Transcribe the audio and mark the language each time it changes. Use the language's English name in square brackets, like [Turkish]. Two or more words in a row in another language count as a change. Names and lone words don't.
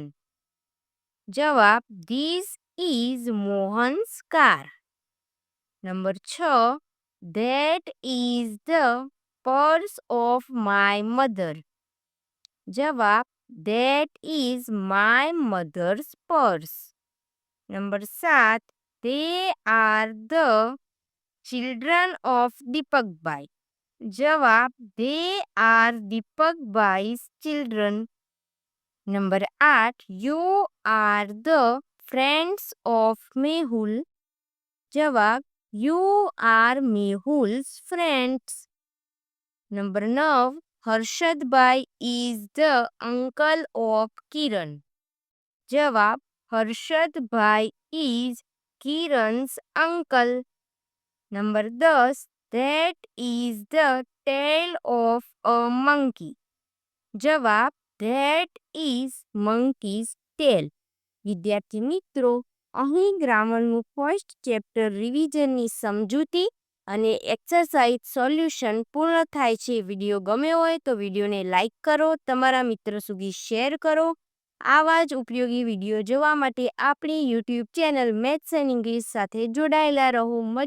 [English] જવાબ, this is Mohan's car. number 6, that is the purse of my mother. જવાબ, that is my mother's purse. નંબર 7, they are the children of દીપકભાઈ. [Gujarati] જવાબ, [English] they are દીપકભાઈ's children. નંબર 8, you are the friends of મેહુલ. [Gujarati] જવાબ, [English] you are મેહુલ's friends. નંબર 9, હર્ષદભાઈ is the uncle of કિરણ. જવાબ, હર્ષદભાઈ is કિરણ's uncle. નંબર 10, that is the tail of a monkey. જવાબ, that is monkey's tail. [Gujarati] વિદ્યાર્થી મિત્રો, અહીં ગ્રામરનું [English] first chapter [Gujarati] રિવિઝનની સમજૂતી અને [English] exercise solution [Gujarati] પૂર્ણ થાય છે. વિડીયો ગમ્યો હોય તો વિડીયોને લાઇક કરો, તમારા મિત્રો સુધી શેર કરો. આવા જ ઉપયોગી વિડીયો જોવા માટે આપણી યુટ્યુબ ચેનલ મેથ્સ એન્ડ ઇંગ્લિશ સાથે જોડાયેલા રહો.